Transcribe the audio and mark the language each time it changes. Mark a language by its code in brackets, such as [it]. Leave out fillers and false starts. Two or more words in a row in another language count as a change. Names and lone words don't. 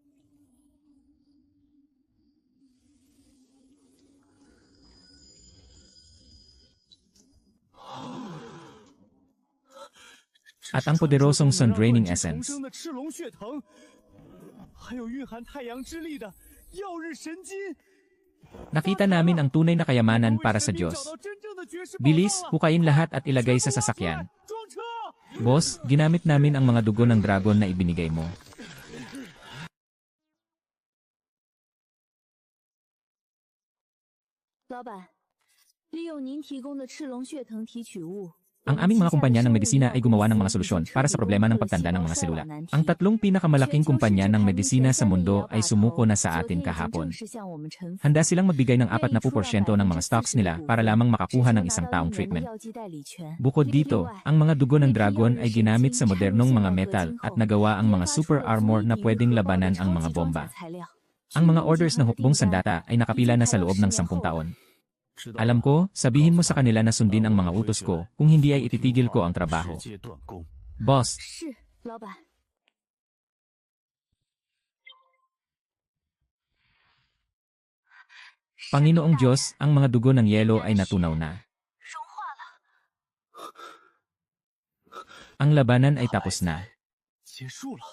[tl] At ang poderosong sun-draining [zh] 重 [en] essence. [zh] 生的赤龙血藤，还有蕴含太阳之力的耀日神金。 [tl] Nakita namin ang tunay na kayamanan para sa Diyos. Bilis, hukayin lahat at ilagay sa sasakyan. Boss, ginamit namin ang mga dugo ng dragon na ibinigay mo. [zh] 老板，利用您提供的赤龙血藤提取物。 [tl] Ang aming mga kumpanya ng medisina ay gumawa ng mga solusyon para sa problema ng pagtanda ng mga selula. Ang 3 pinakamalaking kumpanya ng medisina sa mundo ay sumuko na sa atin kahapon. Handa silang magbigay ng 40% ng mga stocks nila para lamang makakuha ng isang taong treatment. Bukod dito, ang mga dugo ng dragon ay ginamit sa modernong mga metal at nagawa ang mga [en] super armor [tl] na pwedeng labanan ang mga bomba. Ang mga orders ng hukbong sandata ay nakapila na sa loob ng 10 taon. Alam ko, sabihin mo sa kanila na sundin ang mga utos ko, kung hindi ay ititigil ko ang trabaho. [zh] 直接断供。是， Boss, 老板。 [tl] Panginoong Diyos, ang mga dugo ng yelo ay natunaw na. Ang labanan ay tapos na. [zh] 结束了。